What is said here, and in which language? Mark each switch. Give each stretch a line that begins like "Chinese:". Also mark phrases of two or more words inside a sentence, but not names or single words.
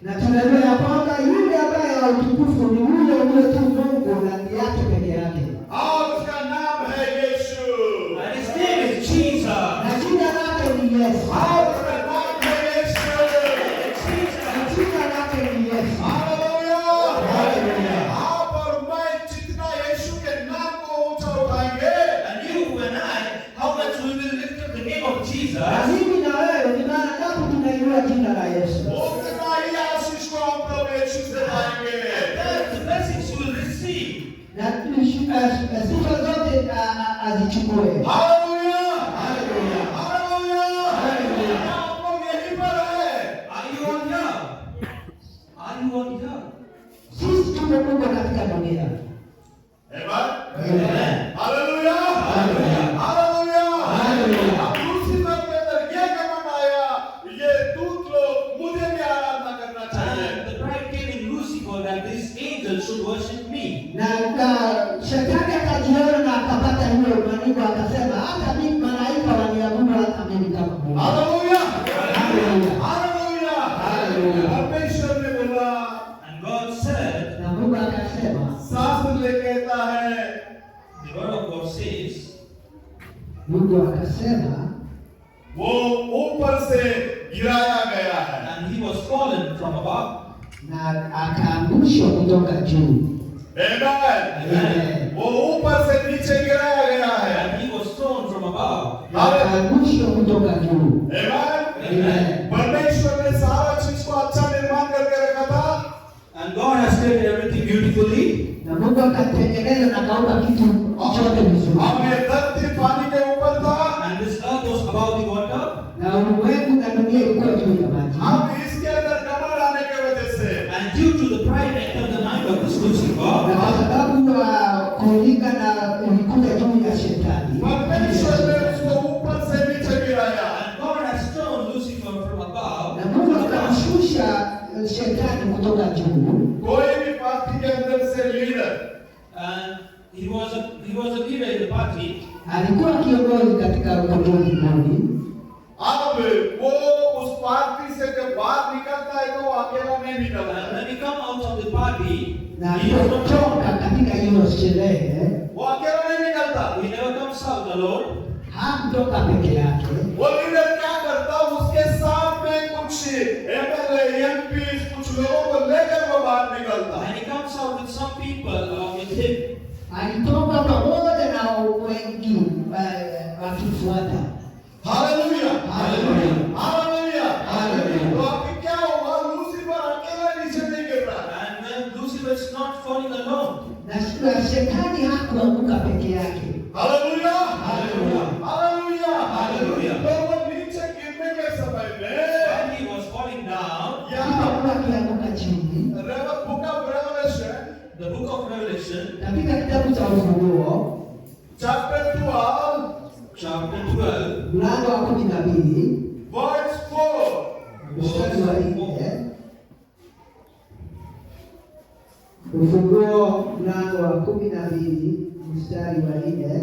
Swahili: tunajua ya kwamba yule ambaye wa utukufu ni yule yule tu Mungu na ndiye yake peke yake.
Hindi: और उसका नाम है यीशु।
English: And his name is Jesus.
Swahili: Na jina lake ni Yesu.
Hindi: और उसका नाम है यीशु।
Swahili: Na jina lake ni Yesu.
Hindi: हालेलुया। आप और मैं जितना यीशु के नाम को ऊंचा उठाएंगे,
English: And you and I, how much we will lift up the name of
Swahili: Na
English: Jesus,
Swahili: mimi na wewe ni maana ngapi tunainua jina la Yesu?
Hindi: उतना ही आशीष को हम प्रभु यीशु से पाएंगे।
English: that's the blessings you will receive.
Swahili: Na sifa zote azichukue.
Hindi: हालेलुया। हालेलुया। हालेलुया। आप लोग यहीं पर हैं।
English: Are you on here? Are you on here?
Swahili: Sisi tumekuwa katika dunia. Amen. Amen.
Hindi: हालेलुया। हालेलुया। हालेलुया। हालेलुया। अब लूसीफर के अंदर ये कमंड आया, ये दूत लोग मुझे भी आराधना करना चाहिए।
English: And the pride came in Lucifer that these angels should worship me.
Swahili: Na shetani akajiona na akapata hiyo maneno akasema hata mimi malaika waniabudu hata mimi kama Mungu.
Hindi: हालेलुया।
Swahili: Haleluya.
Hindi: हालेलुया। हालेलुया। परमेश्वर ने बोला,
English: And God said,
Swahili: Na Mungu akasema,
Hindi: शास्त्र ले कहता है,
English: the word of God says,
Swahili: Mungu akasema
Hindi: वो ऊपर से गिराया गया है।
English: and he was fallen from above.
Swahili: na akaangushwa kutoka juu.
Hindi: Amen।
English: Amen.
Hindi: वो ऊपर से नीचे गिराया गया है।
English: And he was thrown from above.
Swahili: Akaangushwa kutoka juu.
Hindi: Amen।
English: Amen.
Hindi: परमेश्वर ने सारा चीज को अच्छा निर्माण करके रखा था।
English: And God has created everything beautifully.
Swahili: Na Mungu akatengeneza na kaumba kitu chote vizuri.
Hindi: अब ये धरती पानी के ऊपर था।
English: And this earth was above the water.
Swahili: Na ulimwengu na dunia ilikuwa juu ya maji.
Hindi: अब इसके अंदर कमर आने की वजह से
English: And due to the pride that entered the mind of this Lucifer,
Swahili: Na kwa sababu ya kuulika na ulikuja juu ya shetani.
Hindi: परमेश्वर ने उसको ऊपर से नीचे गिराया।
English: and God has thrown Lucifer from above.
Swahili: Na Mungu akamshusha shetani kutoka juu.
Hindi: कोई भी पार्टी के अंदर से लीडर,
English: And he was a leader in the party.
Swahili: Alikuwa kiongozi katika uongozi mmoja.
Hindi: अब वो उस पार्टी से जब बाहर निकलता है तो वो अकेला नहीं निकलता
English: And
Hindi: है।
English: when he come out of the party,
Swahili: Na
English: he was not
Swahili: alipotoka katika hiyo sherehe
Hindi: वो अकेला नहीं निकलता।
English: He never comes out alone.
Swahili: hakutoka peke yake.
Hindi: वो लीडर क्या करता, उसके साथ में कुछ एमएलए, एमपी, कुछ लोगों को लेकर वो बाहर निकलता।
English: And he comes out with some people along with him.
Swahili: Alitoka pamoja na wengi wakifuata.
Hindi: हालेलुया। हालेलुया। हालेलुया। हालेलुया। तो अभी क्या हुआ, लूसीफर अकेला नीचे नहीं गिर रहा।
English: And when Lucifer is not falling alone.
Swahili: Na shetani hakuanguka peke yake.
Hindi: हालेलुया। हालेलुया। हालेलुया। हालेलुया। तो वो नीचे गिरने के समय में
English: When he was falling down,
Hindi: यहाँ
Swahili: Alipokuwa akianguka chini
English: book of Revelation the book of Revelation,
Swahili: katika kitabu cha Ufunuo
English: चैप्टर 12 chapter 12,
Swahili: mlango wa 12
English: वर्स 4
Swahili: mstari wa 4. Ufunuo mlango wa 12 mstari wa 4.